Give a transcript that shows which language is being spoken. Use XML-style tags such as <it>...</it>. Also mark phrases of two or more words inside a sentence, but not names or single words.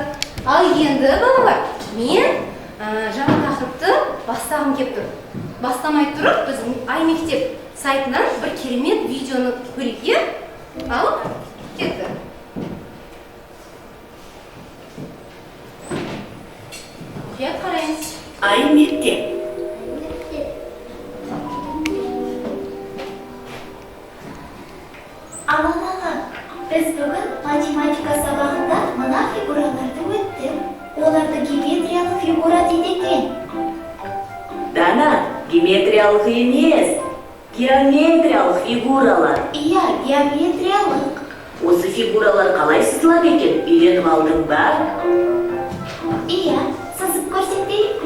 <kk>Ал енді балалар, мен жаңа тақырыпты бастағым кеп тұр. Бастамай тұрып, біздің Аймектеп сайтынан бір керемет видеоны көрейік. Ал, кетті. Құят қараймыз. Аймектеп. Aman ağa, biz bugün matematika sabahında mına figuralarda öttük. Оларды геометриялық фигура дейді екен. Дана, геометриялық емес, геометриялық фигуралар. Иә, геометриялық. Осы фигуралар қалай сызылады екен? Үйреніп алдың ба? Иә, сызып көрсетейік пе?</kk>